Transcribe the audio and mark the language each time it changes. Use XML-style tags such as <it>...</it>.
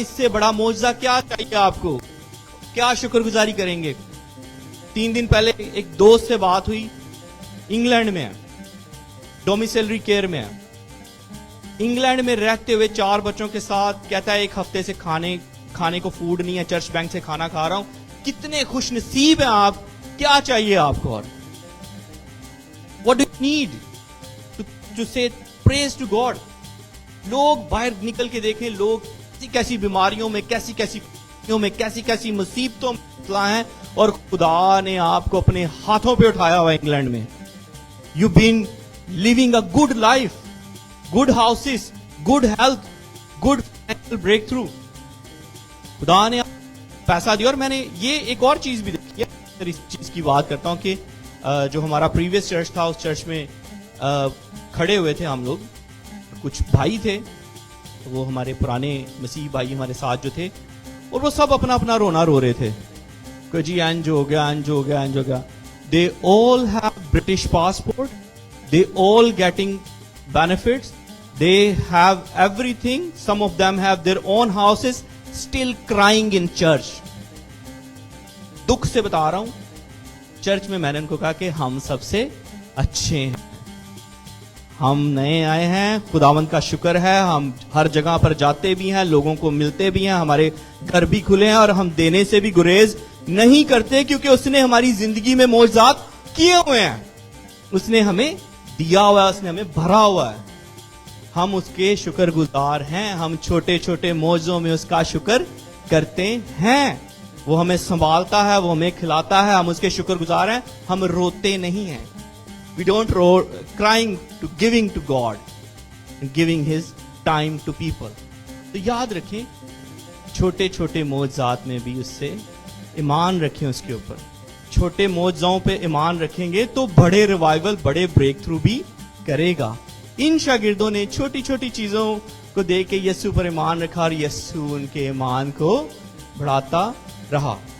<ur>اس سے بڑا معجزہ کیا چاہیے آپ کو؟ کیا شکر گزاری کریں گے؟ 3 دن پہلے ایک دوست سے بات ہوئی, انگلینڈ میں ہے, ڈومیسلری کیئر میں ہے. انگلینڈ میں رہتے ہوئے 4 بچوں کے ساتھ کہتا ہے 1 ہفتے سے کھانے کو فوڈ نہیں ہے, چرچ بینک سے کھانا کھا رہا ہوں. کتنے خوش نصیب ہیں آپ. کیا چاہیے آپ کو؟ اور</ur> <en>what do you need to say praise to God?</en> <ur>لوگ باہر نکل کے دیکھیں, لوگ کیسی بیماریوں میں, کیسی مصیبتوں میں مبتلا ہیں, اور خدا نے آپ کو اپنے ہاتھوں پہ اٹھایا ہوا انگلینڈ میں.</ur> <en>You been living a good life, good houses, good health, good financial breakthrough.</en> <ur>خدا نے پیسہ دیا. اور میں نے یہ ایک اور چیز بھی دیکھی ہے, اس چیز کی بات کرتا ہوں کہ جو ہمارا پریویس چرچ تھا, اس چرچ میں کھڑے ہوئے تھے ہم لوگ, کچھ بھائی تھے, وہ ہمارے پرانے مسیح بھائی ہمارے ساتھ جو تھے, اور وہ سب اپنا اپنا رونا رو رہے تھے کہ جی انج ہو گیا.</ur> <en>They all have British passport, they all getting benefits, they have everything, some of them have their own houses, still crying in church.</en> <ur>دکھ سے بتا رہا ہوں, چرچ میں نے ان کو کہا کہ ہم سب سے اچھے ہیں, ہم نئے آئے ہیں, خداوند کا شکر ہے, ہم ہر جگہ پر جاتے بھی ہیں, لوگوں کو ملتے بھی ہیں, ہمارے گھر بھی کھلے ہیں, اور ہم دینے سے بھی گریز نہیں کرتے, کیونکہ اس نے ہماری زندگی میں معجزات کیے ہوئے ہیں. اس نے ہمیں دیا ہوا ہے, اس نے ہمیں بھرا ہوا ہے. ہم اس کے شکر گزار ہیں. ہم چھوٹے چھوٹے معجزوں میں اس کا شکر کرتے ہیں. وہ ہمیں سنبھالتا ہے, وہ ہمیں کھلاتا ہے, ہم اس کے شکر گزار ہیں. ہم روتے نہیں ہیں.</ur> <en>We don't crying to giving to God and giving His time to people.</en> <ur>تو یاد رکھیں, چھوٹے چھوٹے معجزات میں بھی اس سے ایمان رکھیں. اس کے اوپر چھوٹے معجزوں پہ ایمان رکھیں گے تو بڑے ریوائول, بڑے بریک تھرو بھی کرے گا. ان شاگردوں نے چھوٹی چھوٹی چیزوں کو دیکھ کے یسوع پر ایمان رکھا, اور یسوع ان کے ایمان کو بڑھاتا رہا.</ur>